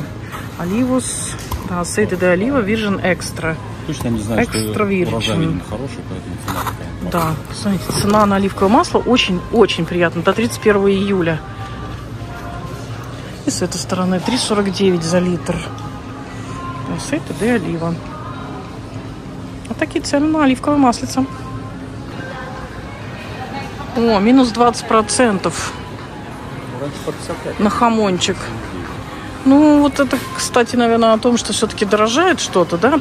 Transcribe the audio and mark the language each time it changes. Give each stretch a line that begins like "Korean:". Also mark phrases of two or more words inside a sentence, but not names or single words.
Russian: Оливус, да,
Spanish: Aceite de Oliva Virgin Extra.
Russian: Точно не знаю, Extra что Virgin. урожай, видимо, хороший, поэтому цена такая. Да, смотрите, цена на оливковое масло очень-очень приятно. До 31 июля. И с этой стороны 3,49 за литр.
Spanish: Aceite de Oliva.
Russian: Вот такие цены на оливковое маслице. О, минус 20% на хамончик. Ну, вот это, кстати, наверное, о том, что все-таки дорожает что-то, да?